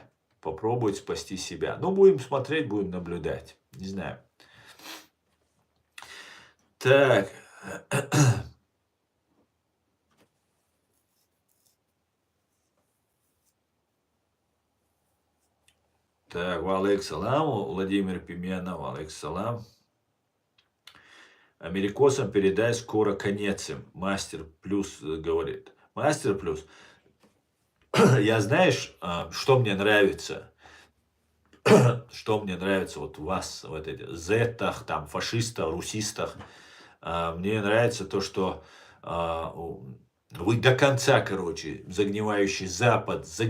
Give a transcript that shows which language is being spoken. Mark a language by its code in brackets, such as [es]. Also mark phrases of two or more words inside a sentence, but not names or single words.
[ru] Попробовать спасти себя. Ну, будем смотреть, будем наблюдать. Не знаю. Так. Так, [ar] وعليكم السلام, [ru] Владимир Пименов, [ar] وعليكم السلام. [ru] Америкосам передай, скоро конец им. Мастер Плюс говорит. Мастер Плюс. Я, знаешь, что мне нравится? Что мне нравится вот у вас, вот этих зетах, там, фашистах, русистах. Мне нравится то, что вы до конца, короче, загнивающий Запад.